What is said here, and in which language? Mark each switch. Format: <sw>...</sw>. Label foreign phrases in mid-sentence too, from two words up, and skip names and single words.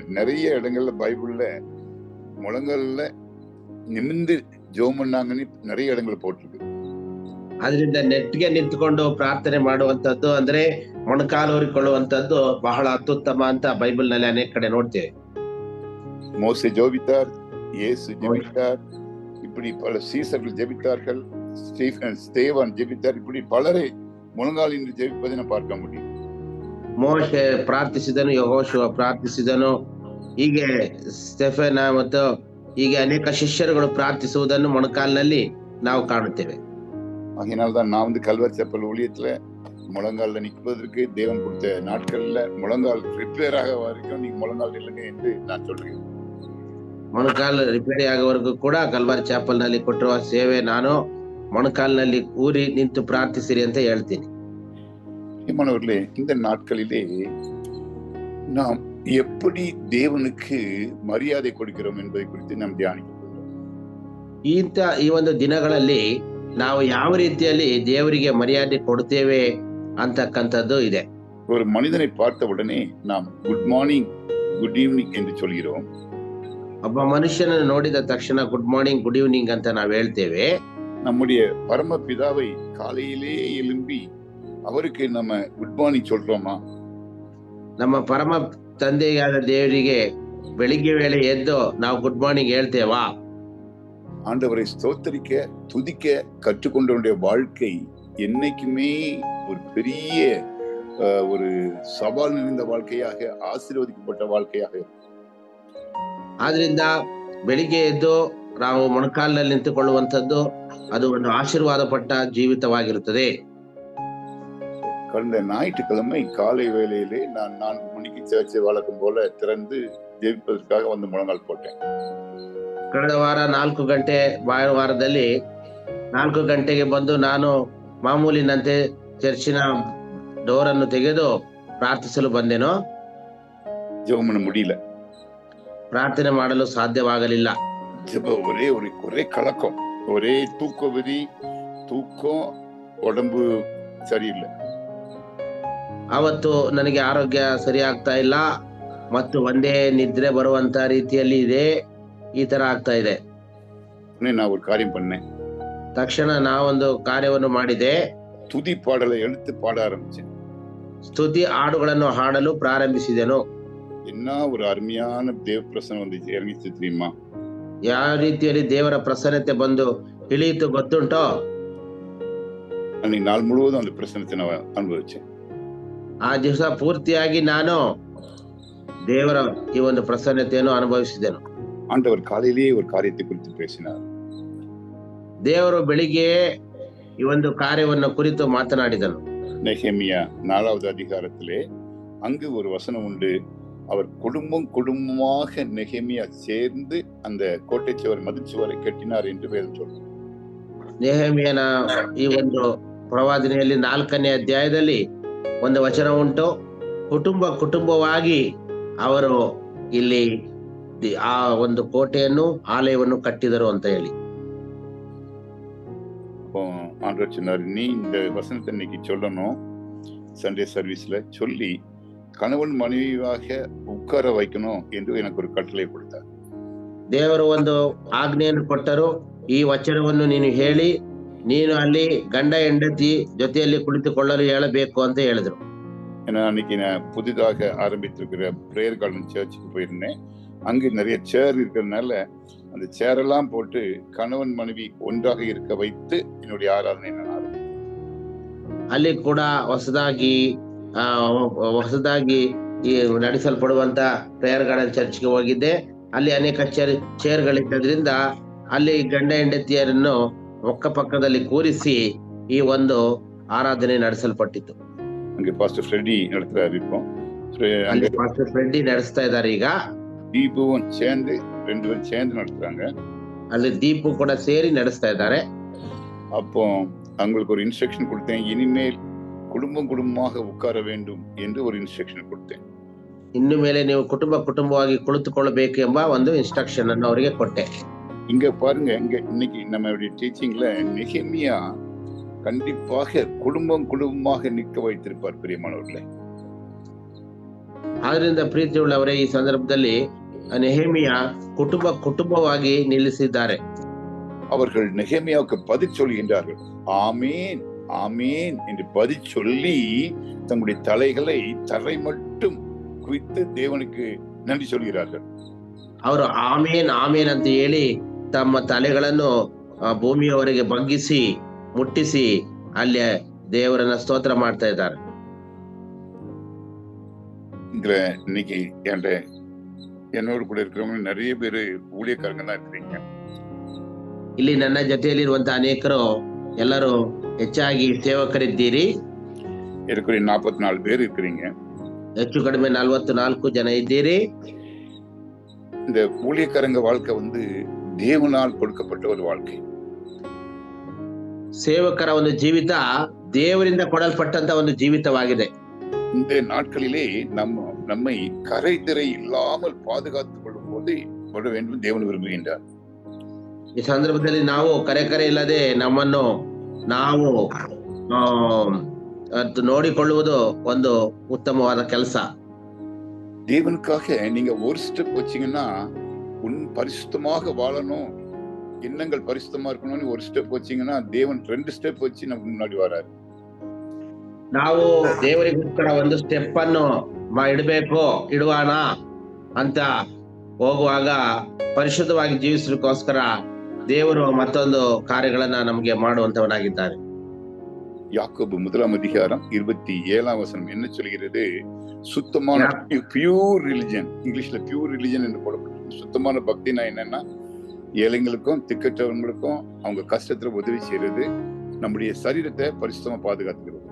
<ta>நிறைய இடங்கள்ல பைபிள்ல முழங்கால நிமிர்ந்து ஜெபம் பண்ணாங்கன்னு நிறைய இடங்கள்ல போட்டிருக்கு.</ta> <kn>ಅದರಿಂದ ನೆಟ್ಟಿಗೆ ನಿಂತುಕೊಂಡು ಪ್ರಾರ್ಥನೆ ಮಾಡುವಂತದ್ದು ಅಂದ್ರೆ ಮೊಣಕಾಲು ಹೊರಿಕೊಳ್ಳುವಂತದ್ದು ಬಹಳ ಅತ್ಯುತ್ತಮ ಅಂತ ಬೈಬಲ್ ನಲ್ಲಿ ಅನೇಕ ಕಡೆ ನೋಡ್ತೇವೆ.</kn> <ta>மோசே ஜெபித்தார், இயேசு ஜெபித்தார், இப்படி பல சீசர்கள் ஜெபித்தார்கள், ஸ்தேவான் ஜெபித்தார். இப்படி பலரை முழங்காலில் ஜெபிப்பதை ನಾವು பார்க்க முடியும்.</ta> <kn>ಮೋಶೆ ಪ್ರಾರ್ಥಿಸಿದನು, ಯೆಹೋಶುವ ಪ್ರಾರ್ಥಿಸಿದನು, ಹೀಗೆ ಸ್ಟೆಫೆನ ಮತ್ತು ಹೀಗೆ ಅನೇಕ ಶಿಷ್ಯರುಗಳು ಪ್ರಾರ್ಥಿಸುವುದನ್ನು ಮೊಣಕಾಲಿನಲ್ಲಿ ನಾವು ಕಾಣುತ್ತೇವೆ.</kn> <ta>அதனால்தான் நான் கல்வாரி செப்பல் ஊழியத்துல முழங்கால நிற்பதற்கு தேவன் கொடுத்த நாட்கள்ல முழங்கால் ரிப்பேர் ஆக வரைக்கும் நீங்க முழங்கால் இல்லைங்க என்று நான் சொல்றேன்.</ta> <kn>ಮೊಣಕಾಲು ರಿಪೇರಿ ಆಗುವವರೆಗೂ ಕೂಡ ಕಲ್ವಾರಿ ಚಾಪಲ್ ನಲ್ಲಿ ಕೊಟ್ಟಿರುವ ಸೇವೆ ನಾನು ಮೊಣಕಾಲಿನಲ್ಲಿ ಕೂರಿ ನಿಂತು ಪ್ರಾರ್ಥಿಸಿರಿ ಅಂತ ಹೇಳ್ತೀನಿ.</kn> <ta>மாணவர்களே, இந்த நாட்களிலே நாம் எப்படி தேவனுக்கு மரியாதை கொடுக்கிறோம் என்பதை குறித்து நாம் தியானிக்கிறோம்.</ta> <kn>ಈ ಒಂದು ದಿನಗಳಲ್ಲಿ ನಾವು ಯಾವ ರೀತಿಯಲ್ಲಿ ದೇವರಿಗೆ ಮರ್ಯಾದೆ ಕೊಡ್ತೇವೆ ಅಂತಕ್ಕಂಥದ್ದು ಇದೆ.</kn> <ta>ஒரு மனிதனை பார்த்த உடனே நாம்</ta> <en>Good morning good evening</en> <ta>என்று சொல்கிறோம்.</ta> <kn>ಒಬ್ಬ ಮನುಷ್ಯನನ್ನು ನೋಡಿದ ತಕ್ಷಣ</kn> <en>Good morning good evening</en> <kn>ಅಂತ ನಾವು ಹೇಳ್ತೇವೆ.</kn> <ta>நம்முடைய பரம பிதாவை காலையிலே எழும்பி அவருக்கு நம்ம</ta> <en>Good morning</en> <ta>சொல்றோமா?</ta> <kn>ನಮ್ಮ ಪರಮ ತಂದೆಯಾದ ದೇವರಿಗೆ ಬೆಳಿಗ್ಗೆ ವೇಳೆ ಎದ್ದು ನಾವು</kn> <en>Good morning</en> <kn>ಹೇಳ್ತೇವಾ?</kn> <ta>ஆண்டவரை ஸ்தோத்தரிக்க துதிக்க கற்றுக்கொண்டவனுடைய வாழ்க்கை என்னைக்குமே ஒரு பெரிய ஒரு சவால் நிறைந்த வாழ்க்கையாக, ஆசீர்வதிக்கப்பட்ட வாழ்க்கையாக இருக்கும்.</ta> <kn>ಆದ್ರಿಂದ ಬೆಳಿಗ್ಗೆ ಎದ್ದು ನಾವು ಮೊಣಕಾಲಿನಲ್ಲಿ ನಿಂತುಕೊಳ್ಳುವಂಥದ್ದು ಅದು ಒಂದು ಆಶೀರ್ವಾದಪಟ್ಟ ಜೀವಿತವಾಗಿರುತ್ತದೆ.</kn> <ta>கடந்த ஞாயிற்றுக்கிழமை காலை வேளையிலே நான் 4 மணிக்கு சர்ச்சை வழக்கம் போல திறந்து ஜெபிப்பதற்காக வந்து முழங்கால் போட்டேன்.</ta> <kn>ಕಳೆದ ವಾರ 4 ಗಂಟೆ ವಾರದಲ್ಲಿ 4 ಗಂಟೆಗೆ ಬಂದು ನಾನು ಮಾಮೂಲಿನಂತೆ ಚರ್ಚಿನ ಡೋರ್ ಅನ್ನು ತೆಗೆದು ಪ್ರಾರ್ಥಿಸಲು ಬಂದೆನೋ.</kn> <ta>ஜெபம் பண்ண முடியல,</ta> <kn>ಪ್ರಾರ್ಥನೆ ಮಾಡಲು ಸಾಧ್ಯವಾಗಲಿಲ್ಲ.</kn> <ta>ஒரே கலக்கம், ஒரே தூக்கம், உடம்பு சரியில்லை.</ta> <kn>ಅವತ್ತು ನನಗೆ ಆರೋಗ್ಯ ಸರಿ ಆಗ್ತಾ ಇಲ್ಲ ಮತ್ತು ಒಂದೇ ನಿದ್ರೆ ಬರುವಂತ ರೀತಿಯಲ್ಲಿ ಇದೆ. ಈ ತರ ಆಗ್ತಾ ಇದೆ.</kn> <ta>நான் ஒரு காரியம் பண்ணேன்.</ta> <kn>ತಕ್ಷಣ ನಾವೊಂದು ಕಾರ್ಯವನ್ನು ಮಾಡಿದೆ.</kn> <ta>துதி பாடலை எடுத்து பாட ஆரம்பிச்சேன்.</ta> <kn>ಸ್ತುತಿ ಹಾಡುಗಳನ್ನು ಹಾಡಲು ಪ್ರಾರಂಭಿಸಿದೆನು.</kn> <ta>என்ன ஒரு அருமையான தேவ பிரசன்னம் வந்து இறங்கிச்சு தெரியுமா?</ta> <kn>ಯಾವ ರೀತಿಯಲ್ಲಿ ದೇವರ ಪ್ರಸನ್ನತೆ ಬಂದು ಇಳಿಯಿತು ಗೊತ್ತುಂಟೋ?</kn> <ta>அன்னைக்கு நாள் முழுவதும் அந்த பிரசன்னத்தை நான் அனுபவிச்சேன்.</ta> <kn>ಆ ದಿವಸ ಪೂರ್ತಿಯಾಗಿ ನಾನು ದೇವರ ಈ ಒಂದು ಪ್ರಸನ್ನತೆಯನ್ನು ಅನುಭವಿಸಿದೆನು.</kn> <ta>ஆண்டவர் காலையிலேயே ஒரு காரியத்தை குறித்து பேசினார்.</ta> <kn>ದೇವರು ಬೆಳಿಗ್ಗೆ ಈ ಒಂದು ಕಾರ್ಯವನ್ನು ಕುರಿತು ಮಾತನಾಡಿದನು.</kn> <ta>நெகேமியா 4வது அதிகாரத்திலே அங்கு ஒரு வசனம் உண்டு. அவர் குடும்பமாக நெகேமியா சேர்ந்து அந்த கோட்டை சுவர் மதில் சுவரை கட்டினார் என்று வேதம் சொல்லுது.</ta> <kn>ನೆಹೆಮೀಯನ ಈ ಒಂದು ಪ್ರವಾದನೆಯಲ್ಲಿ 4ನೇ ಅಧ್ಯಾಯದಲ್ಲಿ ಒಂದು ವಚನ ಉಂಟು. ಕುಟುಂಬವಾಗಿ ಅವರು ಇಲ್ಲಿ ಆ ಒಂದು ಕೋಟೆಯನ್ನು ಆಲಯವನ್ನು ಕಟ್ಟಿದರು ಅಂತ ಹೇಳಿ.</kn> <ta>ஆண்டவர் சொன்னார், நீ இந்த வசனத்தை இன்னைக்கு சொல்லணும்,</ta> <en>Sunday serviceல</en> <ta>சொல்லி கணவன் மனைவியாக உட்கார வைக்கணும் என்று எனக்கு ஒரு கட்டளை கொடுத்தார்.</ta> <kn>ದೇವರು ಒಂದು ಆಜ್ಞೆಯನ್ನು ಕೊಟ್ಟರು. ಈ ವಚನವನ್ನು ನೀನು ಹೇಳಿ ನೀನು ಅಲ್ಲಿ ಗಂಡ ಹೆಂಡತಿ ಜೊತೆಯಲ್ಲಿ ಕುಳಿತುಕೊಳ್ಳಲು ಹೇಳಬೇಕು ಅಂತ ಹೇಳಿದ್ರು.</kn> <ta>ஏன்னா அன்னைக்கு நான் புதிதாக ஆரம்பித்திருக்கிற பிரேயர் கார்டன் சர்ச்சுக்கு போயிருந்தேன். அங்கு நிறைய சேர் இருக்கிறதுனால அந்த சேரெல்லாம் போட்டு கணவன் மனைவி ஒன்றாக இருக்க வைத்து என்னுடைய ஆராதனை நான் ஆரம்பித்தேன்.</ta> <kn>ಅಲ್ಲಿ ಕೂಡ ಹೊಸದಾಗಿ ಈ ನಡೆಸಲ್ಪಡುವಂತ ಪ್ರೇಯರ್ ಗಾರ್ಡನ್ ಚರ್ಚ್ಗೆ ಹೋಗಿದ್ದೆ. ಅಲ್ಲಿ ಅನೇಕ ಚೇರ್ಗಳಿದ್ದರಿಂದ ಅಲ್ಲಿ ಗಂಡ ಹೆಂಡತಿಯರನ್ನು ಪಕ್ಕದಲ್ಲಿ ಕೂರಿಸಿ ಈ ಒಂದು ಆರಾಧನೆ ನಡೆಸಲ್ಪಟ್ಟಿತ್ತು.</kn> <ta>அங்கே பாஸ்டர் ஃப்ரெடி நடத்துறாரு. இப்போ</ta> <kn>ಅಲ್ಲಿ ಪಾಸ್ಟರ್ ಫ್ರೆಡ್ಡಿ ನಡೆಸ್ತಾ ಇದ್ದಾರೆ. ಈಗ</kn> <ta>தீபுவும் சேர்ந்து 2 பேரும் சேர்ந்து நடத்துறாங்க.</ta> <kn>ಅಲ್ಲಿ ದೀಪು ಕೂಡ ಸೇರಿ ನಡೆಸ್ತಾ ಇದ್ದಾರೆ.</kn> <ta>அப்போ அவங்களுக்கு ஒரு இன்ஸ்ட்ரக்ஷன் கொடுத்தேன். இனிமேல் குடும்பமாக உட்கார வேண்டும் என்று ஒரு இன்ஸ்ட்ரக்ஷன் கொடுத்தேன்.</ta> <kn>ಇನ್ನು ಮೇಲೆ ನೀವು ಕುಟುಂಬವಾಗಿ ಕುಳಿತುಕೊಳ್ಳಬೇಕು ಎಂಬ ಒಂದು ಇನ್ಸ್ಟ್ರಕ್ಷನ್ ಅನ್ನು ಅವರಿಗೆ ಕೊಟ್ಟೆ.</kn> <ta>இங்க பாருங்க, இங்க இன்னைக்கு நம்மளுடைய டீச்சிங்ல நெகேமியா கண்டிப்பாக குடும்பமாக நிற்க வைத்திருப்பார் பிரியமானவர்களே.</ta> <kn>ಆದ್ರಿಂದ ಪ್ರೀತಿಯುಳ್ಳವರೇ, ಈ ಸಂದರ್ಭದಲ್ಲಿ ನೆಹೆಮಿಯ ಕುಟುಂಬವಾಗಿ ನಿಲ್ಲಿಸಿದ್ದಾರೆ.</kn> <ta>அவர்கள் நெகேமியாவுக்கு பதில் சொல்கின்றார்கள். ஆமேன் ஆமேன் என்று பதில் சொல்லி தங்களுடைய தலைகளை தரை மட்டும் குவித்து தேவனுக்கு நன்றி சொல்கிறார்கள்.</ta> <kn>ಅವರು ಆಮೇನ್ ಅಂತ ಹೇಳಿ ತಮ್ಮ ತಲೆಗಳನ್ನು ಭೂಮಿಯವರೆಗೆ ಬಗ್ಗಿಸಿ ಮುಟ್ಟಿಸಿ ಅಲ್ಲಿ ದೇವರನ್ನ ಸ್ತೋತ್ರ ಮಾಡ್ತಾ ಇದ್ದಾರೆ.</kn> <ta>இன்னைக்கு என்னோடு கூட இருக்கிறவங்க நிறைய பேரு ஊழியக்காரங்க தான் இருக்கிறீங்க.</ta> <kn>ಇಲ್ಲಿ ನನ್ನ ಜೊತೆಯಲ್ಲಿರುವಂತಹ ಅನೇಕರು ಎಲ್ಲರೂ ಹೆಚ್ಚಾಗಿ ಸೇವಕರಿದ್ದೀರಿ.</kn> <ta>இருக்கிற 44 பேர் இருக்கிறீங்க.</ta> <kn>ಹೆಚ್ಚು ಕಡಿಮೆ 44 ಜನ ಇದ್ದೀರಿ.</kn> <ta>இந்த ஊழியக்காரங்க வாழ்க்கை வந்து தேவனால் கொடுக்கப்பட்ட ஒரு வாழ்க்கை.</ta> <kn>ಸೇವಕರ ಒಂದು ಜೀವಿತ ದೇವರಿಂದ ಕೊಡಲ್ಪಟ್ಟಂತ ಒಂದು ಜೀವಿತವಾಗಿದೆ.</kn> <ta>இந்த நாட்களிலே நம்மை கரைதிரை இல்லாமல் பாதுகாத்துக் கொள்ளும் போது வேண்டும் தேவன் விரும்புகின்றார்.</ta> <kn>ಈ ಸಂದರ್ಭದಲ್ಲಿ ನಾವು ಕರೆ ಇಲ್ಲದೆ ನಮ್ಮನ್ನು ನಾವು ನೋಡಿಕೊಳ್ಳುವುದು ಒಂದು உத்தமவாத ಕೆಲಸ.</kn> <ta>தேவனுக்காக நீங்க ஒரு ஸ்டெப் வச்சீங்கன்னா பரிசுத்தமாக வாழணும், எண்ணங்கள் பரிசுத்தமா இருக்கணும்னு ஒரு ஸ்டெப் வச்சீங்கன்னா தேவன் 2 ஸ்டெப் வச்சு நமக்கு முன்னாடி வராரு.</ta> <kn>ನಾವು ದೇವರಿಗೋಸ್ಕರ ಒಂದು ಸ್ಟೆಪ್ ಅನ್ನು ಇಡುವಾನ ಅಂತ ಹೋಗುವಾಗ ಪರಿಶುದ್ಧವಾಗಿ ಜೀವಿಸಲಿಕ್ಕೋಸ್ಕರ ದೇವರು ಮತ್ತೊಂದು ಕಾರ್ಯಗಳನ್ನ ನಮಗೆ ಮಾಡುವಂತವನಾಗಿದ್ದಾರೆ.</kn> <ta>யாக்கோபு 1:27 என்ன சொல்கிறது? சுத்தமான</ta> <en>pure religion,</en> <ta>இங்கிலீஷ்ல</ta> <en>pure religion</en> <ta>என்று போடப்பட்டிருக்கு. சுத்தமான பக்தினா என்னன்னா ஏழைங்களுக்கும் திக்கற்றவங்களுக்கும் அவங்க கஷ்டத்துல உதவி செய்யறது, நம்முடைய சரீரத்தை பரிசுத்தமா பாதுகாத்துக்கிறது.</ta>